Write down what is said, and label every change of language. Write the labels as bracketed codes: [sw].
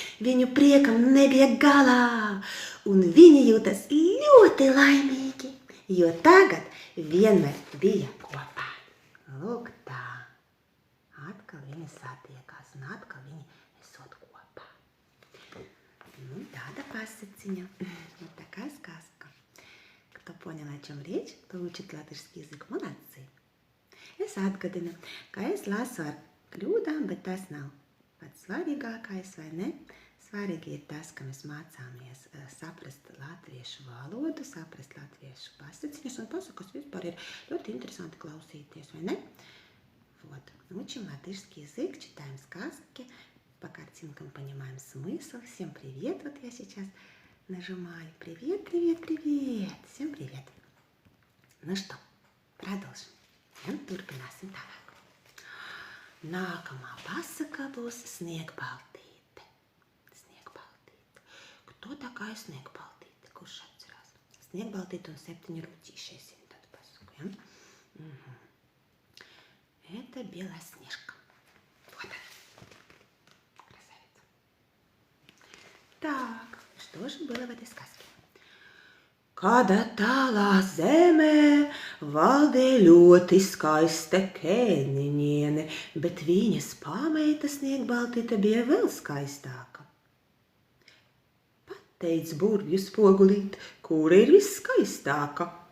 [lv] Viņu priekam nebija galā, un viņi jūtas ļoti laimīgi, jo tagad vienmēr bija kopā. Lūk tā, atkal viņi satiekās, un atkal viņi esot kopā. Tāda pasiciņa, [ru] такая сказка. Кто понял, о чем речь, кто учит латышский язык, молодцы. [lv] Es atgādinu, ka es lasu ar kļūdām, bet tas nav pats svarīgākais, vai ne? Svarīgi ir tas, ka mēs mācāmies saprast latviešu valodu, saprast latviešu pasiciņus, un pasakas vispār ir ļoti interesanti klausīties, vai ne? [ru] Вот. Учим латышский язык, читаем сказки, по картинкам понимаем смысл. Всем привет, вот я сейчас нажимаю. Привет, привет, привет. Всем привет. Nu что, продолжим. [lv] Turpināsim tālāk. Nākamā pasaka būs sniegbaltīte. Sniegbaltīte. [ru] Кто такая sniegbaltīte? [lv] Kurš atcerās? Sniegbaltīte un 7 ручища, если tādu pasaku, ja? [ru] Это Белоснежка. Вот она. Красавица. Так, что же было в этой сказке? [lv] Kādā tālā zemē valdīja ļoti skaista kēniņiene, bet viņas pāmeita Sniegbaltīte bija vēl skaistāka. Pateic burvju spogulīt, kura ir visskaistāka?